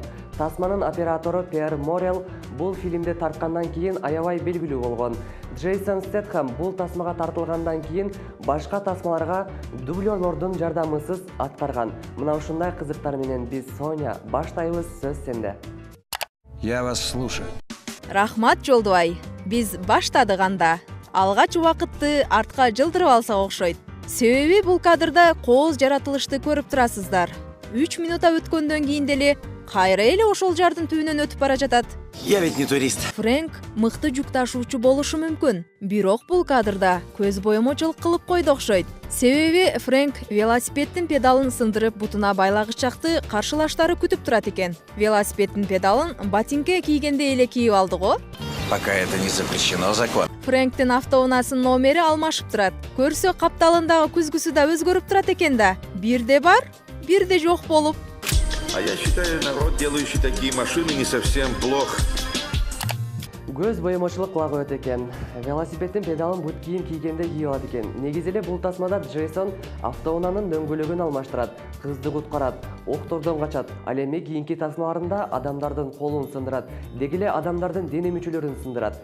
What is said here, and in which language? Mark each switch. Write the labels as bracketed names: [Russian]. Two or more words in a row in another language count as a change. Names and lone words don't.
[Kyrgyz] Тасманын оператору Пьер Морел бул фильмди тарткандан кийин аябай белгилүү болгон. Джейсон Стэтхэм бул тасмага тартылгандан кийин башка тасмаларга дублёрлордун жардамысыз аткарган. Мына ушундай кызыктар менен биз Соня баштайбыз, сөз сенде. [Russian] Я вас слушаю. [Kyrgyz] Рахмат Жолдубай. Биз баштадык анда. Алгач убакытты артка жылдырып алсак окшойт. Себеби бул кадрда кооз жаратылышты көрүп турасыздар. 3 минута өткөндөн кийин деле кайра эле ошол жардын түбүнөн өтүп бара жатат. [Russian] Я ведь не турист. [Kyrgyz] Фрэнк мыкты жүк ташуучу болушу мүмкүн. Бирок бул кадрда көз боемочулук кылып койду окшойт. Себеби Фрэнк велосипеддин педалын сындырып бутуна байлагычакты каршылаштары күтүп турат экен. Велосипеддин педалын ботинке кийгенде эле кийип алды го. [Russian] Пока это не запрещено закон. [Kyrgyz] Фрэнктин автоунаасынын номери алмашып турат. Көрсө капталындагы күзгүсү да өзгөрүп турат экен да. Бирде бар, бирде жок болуп. [Russian] А я считаю, народ, делающий такие машины, не совсем плох. [Kyrgyz] Көз боемочулук кыла коет экен. Велосипеддин педалын бут кийим кийгенде кийип алат экен. Негизи эле бул тасмада Джейсон автоунаанын дөңгөлөгүн алмаштырат, кызды куткарат, октордон качат. Ал эми кийинки тасмаларында адамдардын колун сындырат, деги эле адамдардын дене мүчөлөрүн сындырат.